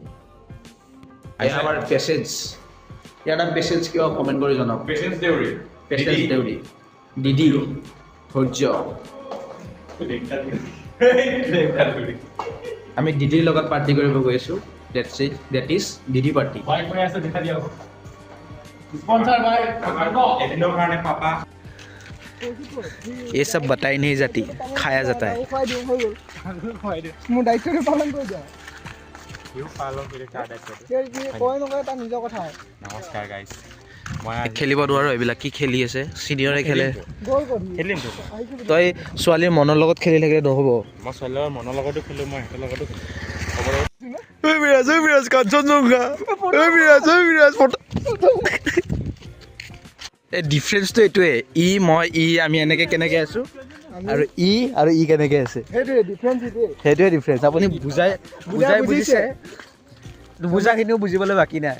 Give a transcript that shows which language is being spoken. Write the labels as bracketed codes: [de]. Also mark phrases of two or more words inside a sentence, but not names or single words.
[as] আমাৰ পেচেঞ্চ, ইয়াৰ নাম পেচেঞ্চ কিয় কমেণ্ট কৰি জনাওক। পেচেঞ্চ দেউৰী, পেচেঞ্চ দেউৰী, দিদি ধৈৰ্য। আমি দিদিৰ লগত পাৰ্টি কৰিব গৈ আছোঁ। [en] That is Didi party. [hi] ये सब बताई नहीं जाती, खाया जाता है। [as] নমস্কাৰ গাইজ, খেলিব নোৱাৰো এইবিলাক। কি খেলি আছে চিনিয়ৰে খেলে, তই ছোৱালীৰ মনৰ লগত খেলি থাকিলে নহ'ব। মই ছোৱালীৰ মনৰ লগতো খেলোঁ, মই সিহঁতৰ লগতো ডিফাৰেঞ্চটো এইটোৱে, ই মই ই আমি এনেকে কেনেকে আছো আৰু ই কেনেকে আছে, সেইটোৱে ডিফাৰেঞ্চ। আপুনি বুজাই বুজিছে, বুজাখিনিও বুজিবলৈ বাকী নাই।